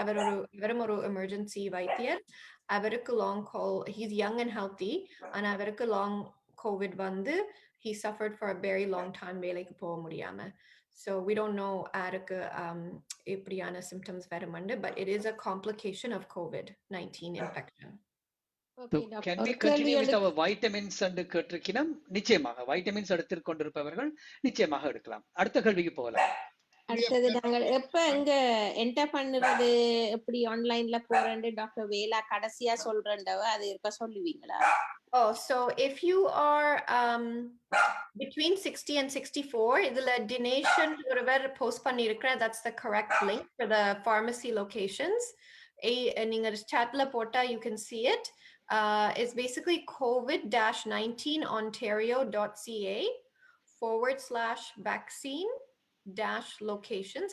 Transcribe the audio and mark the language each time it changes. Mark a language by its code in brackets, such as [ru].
[ta] அவரும் ஒரு எமர்ஜென்சி வைத்தியர். அவருக்கு long [en] he's young and healthy, [ta] ஆனா அவருக்கு லாங் கோவிட் வந்து [en] he suffered for a very long time [ta] வேலைக்கு போக முடியாம. [en] So we don't know [ta] யாருக்கு எப்படியான symptoms வருமண்டு, [en] but it is a complication of COVID-19 infection. So can we continue with our vitamins and [ta] கேட்டிருக்கிறோம். நிச்சயமாக வைட்டமின்ஸ் எடுத்துக் கொண்டிருப்பவர்கள் நிச்சயமாக எடுக்கலாம். அடுத்த கேள்விக்கு போகலாம். அடுத்தது நாங்கள் எப்ப எங்க என்டர் பண்ணுறது, எப்படி ஆன்லைன்ல போறேன்னு டாக்டர் வேலா கடைசியா சொல்றேன்டவ அது இருக்க சொல்லுவீங்களா? [en] Oh, so if you are between 60 and 64, [ta] இதுல donation ஒருவர் post பண்ணிருக்கிறேன். [en] That's the correct link for the pharmacy locations. [ta] நீங்க chatல போட்டா [en] you can see it. It's basically covid-19ontario.ca/vaccine-locations.